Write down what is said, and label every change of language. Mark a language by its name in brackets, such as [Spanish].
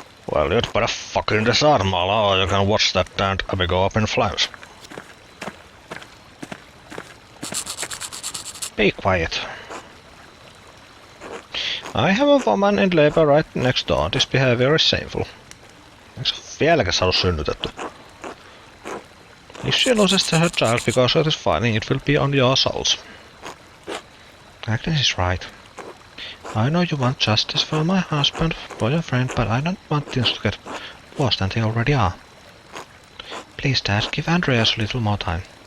[English] Well, you'd better fucking decide, Mala, or you can watch that damned Abby go up in flames. Be quiet. I have a woman in labor right next door. This behavior is shameful. [Finnish] Eikö se vieläkään saanut synnytetty? [English] If she loses her child because of this fighting, it will be on your souls. Agnes is right. I know you want justice for my husband, for your friend, but I don't want things to get worse than they already are. Please, Dad, give Andreas a little more time.